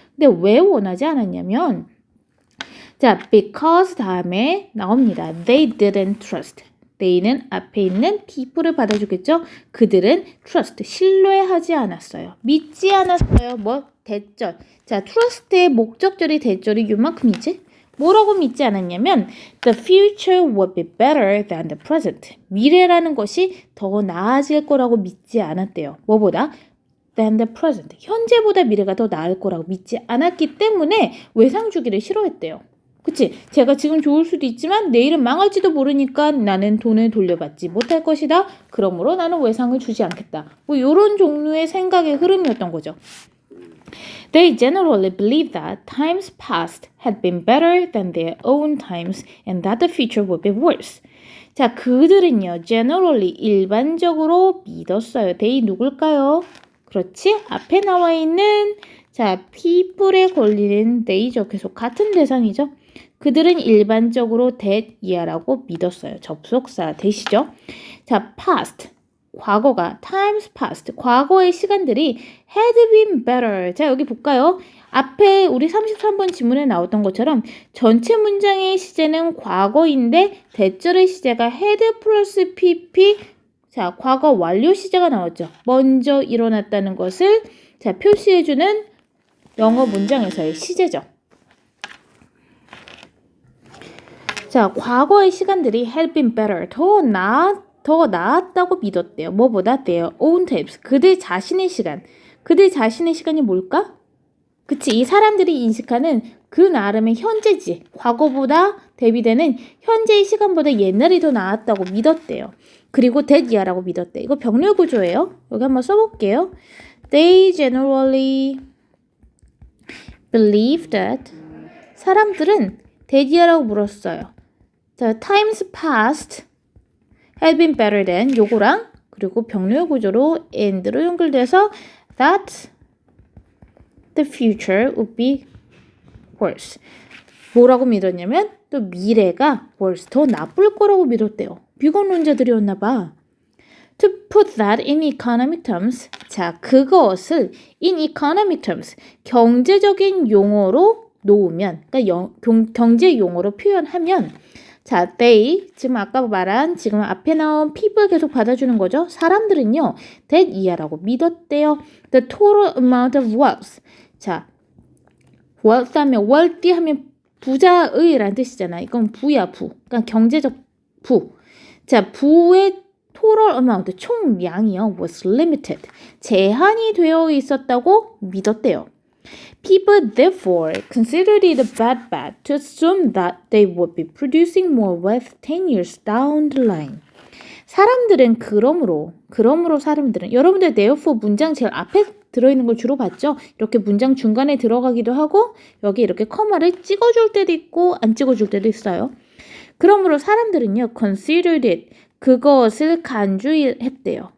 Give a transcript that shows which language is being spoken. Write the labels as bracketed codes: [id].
[ko] 근데 왜 원하지 않았냐면 자, because 다음에 나옵니다. [en] They didn't trust. [ko] they는 앞에 있는 people을 받아주겠죠? 그들은 trust, 신뢰하지 않았어요. 믿지 않았어요. 뭐? 대절. 자, trust의 목적절이 대절이 요만큼이지? 뭐라고 믿지 않았냐면 [en] the future would be better than the present. [ko] 미래라는 것이 더 나아질 거라고 믿지 않았대요. 뭐보다? [en] than the present. [ko] 현재보다 미래가 더 나을 거라고 믿지 않았기 때문에 외상 주기를 싫어했대요. 그치? 제가 지금 좋을 수도 있지만 내일은 망할지도 모르니까 나는 돈을 돌려받지 못할 것이다. 그러므로 나는 외상을 주지 않겠다. 뭐 이런 종류의 생각의 흐름이었던 거죠. [en] They generally believed that times past had been better than their own times and that the future would be worse. [ko] 자, 그들은요, generally, 일반적으로 믿었어요. they 누굴까요? 그렇지? 앞에 나와 있는, 자, people에 걸리는 they죠. 계속 같은 대상이죠. 그들은 일반적으로 that 이하라고 믿었어요. 접속사 that이죠. 자, past. [en] 과거가 times past, [ko] 과거의 시간들이 [en] had been better. [ko] 자, 여기 볼까요? 앞에 우리 33번 지문에 나왔던 것처럼 전체 문장의 시제는 과거인데 대절의 시제가 had 플러스 pp. 자, 과거 완료 시제가 나왔죠. 먼저 일어났다는 것을 자, 표시해주는 영어 문장에서의 시제죠. 자, 과거의 시간들이 [en] had been better. [ko] 더 나았다고 믿었대요. 뭐보다? [en] their own times. [ko] 그들 자신의 시간. 그들 자신의 시간이 뭘까? 그치. 이 사람들이 인식하는 그 나름의 현재지. 과거보다 대비되는 현재의 시간보다 옛날이 더 나았다고 믿었대요. 그리고 that 이하라고 믿었대. 이거 병렬 구조예요. 여기 한번 써볼게요. [en] They generally believe that [ko] 사람들은 that 이하라고 물었어요. [en] 자, times past had been better than [ko] 요거랑 그리고 병렬 구조로 and로 연결돼서 [en] that the future would be worse. [ko] 뭐라고 믿었냐면 또 미래가 worse, 더 나쁠 거라고 믿었대요. 비관론자들이었나 봐. [en] To put that in economic terms. [ko] 자, 그것을 [en] in economic terms. [ko] 경제적인 용어로 놓으면, 그러니까 경제 용어로 표현하면 자, they, 지금 아까 말한 지금 앞에 나온 people 계속 받아주는 거죠. 사람들은요, that 이하라고 믿었대요. [en] The total amount of wealth. [ko] 자, wealth 하면 wealthy 하면 부자의라는 뜻이잖아. 이건 부야, 부. 그러니까 경제적 부. 자, 부의 [en] total amount, [ko] 총량이요, [en] was limited. [ko] 제한이 되어 있었다고 믿었대요. [en] People therefore considered it a bad bet to assume that they would be producing more wealth 10 years down the line. [ko] 사람들은 그러므로 사람들은 여러분들 therefore 문장 제일 앞에 들어있는 걸 주로 봤죠? 이렇게 문장 중간에 들어가기도 하고 여기 이렇게 커마를 찍어줄 때도 있고 안 찍어줄 때도 있어요. 그러므로 사람들은요 [en] considered it [ko] 그것을 간주했대요.